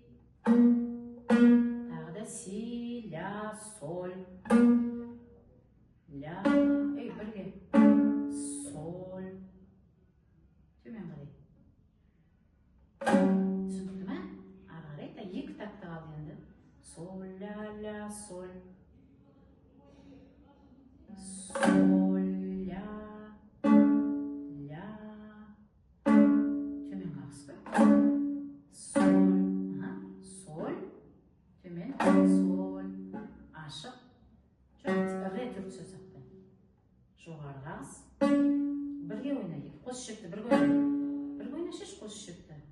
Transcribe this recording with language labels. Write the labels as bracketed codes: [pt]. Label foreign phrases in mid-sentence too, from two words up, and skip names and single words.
[kk] Тағы да си, ля, соль. Ля, бірге. Соль. Төмен қарай. Түсінікті ме? Ары қарай, 2 такты қалды енді. Соль, ля, ля, соль. Соль, ля, ля. Төмен қағыс қой. Соль, соль. Төмен, соль. Ашық. Ре 4-ші саусақпен. Жоғары қағыс. Бірге ойнайық. Қос шекті бірге ойнайық. Бірге ойнашыш қос шекті.